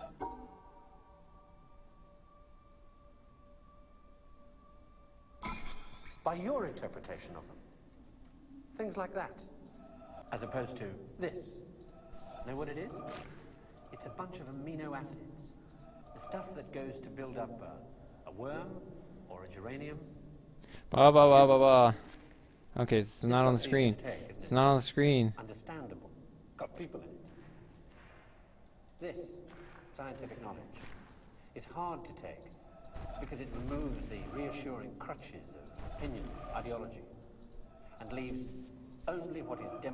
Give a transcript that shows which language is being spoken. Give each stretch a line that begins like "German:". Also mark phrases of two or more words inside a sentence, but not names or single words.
English: By your interpretation of them. Things like that. As opposed to this. Know what it is? It's a bunch of amino acids. The stuff that goes to build up a worm or a geranium. Ba ba ba ba ba. Okay, it's not on the screen. It's not on the screen. Understandable. Got people in it. This scientific knowledge is hard to take because it removes the reassuring crutches of opinion, ideology, and leaves only what is demonstrated.